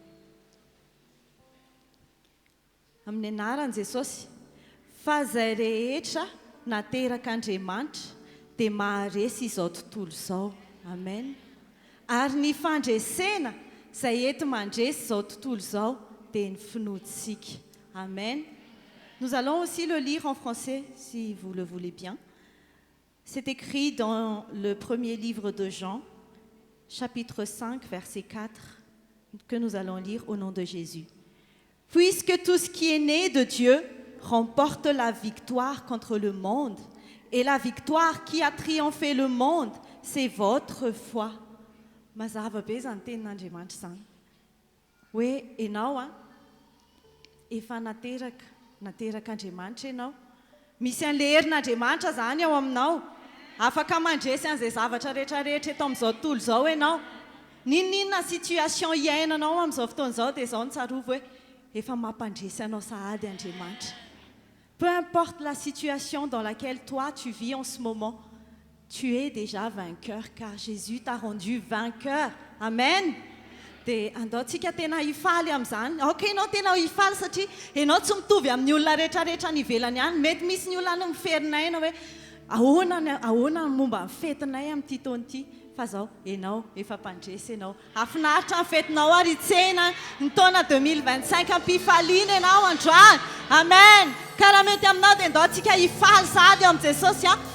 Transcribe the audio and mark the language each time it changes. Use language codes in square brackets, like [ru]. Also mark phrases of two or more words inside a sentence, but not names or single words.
[mg] amin'ny anaran'i Jesosy fa izay rehetra nateraka Andriamanitra dia maharesy izao tontolo izao amen ary ny fandresena izay ento mandresy izao tontolo izao dia ny finoantsika amen. [fr] Nous allons aussi le lire en français, si vous le voulez bien. C'est écrit dans le premier livre de Jean, chapitre 5, verset 4, que nous allons lire au nom de Jésus. Puisque tout ce qui est né de Dieu remporte la victoire contre le monde, et la victoire qui a triomphé le monde, c'est votre foi. [mg] Mazava be zany tenin'Andriamanitra zany. Hoe ianao efa naterak'Andriamanitra ianao misy an'le herin'Andriamanitra zany ao aminao afaka mandresy an'izay zavatra rehetrarehetra eto amin'izao tontolo izao ianao ninona situation iainanao amin'izao fotoana izao dia izao ny tsarovy hoe efa mampandresy anao sahady Andriamanitra. [fr] Peu importe la situation dans laquelle toi tu vis en ce moment, tu es déjà vainqueur car Jésus t'a rendu vainqueur. Amen. [mg] Dia andaontsika tena hifaly amin'izany ianao tena hifaly satria ianao tsy mitovy amin'ny olona rehetrarehetra ny ivelany ihany mety misy ny olona miferinay ianao hoe ahoana momba ny fetinay amin'ity taona ity fa zao ianao efa mpandresy ianao afinaritra ny fetinao ary tsena ny taona 2025 ampifaliana ianao androany amen ka raha mety aminao dia andaontsika hifaly sady amin'i Jesosy